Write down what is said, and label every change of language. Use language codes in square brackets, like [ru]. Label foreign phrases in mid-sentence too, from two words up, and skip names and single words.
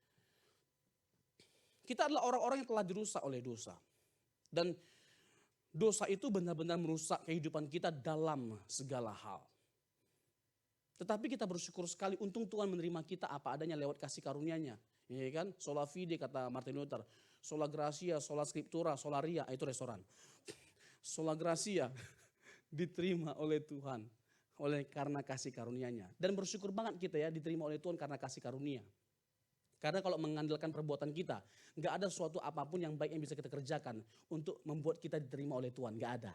[id] Kita adalah orang-orang yang telah dirusak oleh dosa. Dan dosa itu benar-benar merusak kehidupan kita dalam segala hal. Tetapi kita bersyukur sekali, untung Tuhan menerima kita apa adanya lewat kasih karunia-Nya. Ya kan? [la] Sola fide [id] kata Martin Luther, [la] sola gracia, sola scriptura, sola ria, [id] itu restoran. [la] Sola gracia [id] diterima oleh Tuhan karena kasih karunia-Nya. Dan bersyukur banget kita ya diterima oleh Tuhan karena kasih karunia. Karena kalau mengandalkan perbuatan kita, nggak ada suatu apapun yang baik yang bisa kita kerjakan untuk membuat kita diterima oleh Tuhan, nggak ada.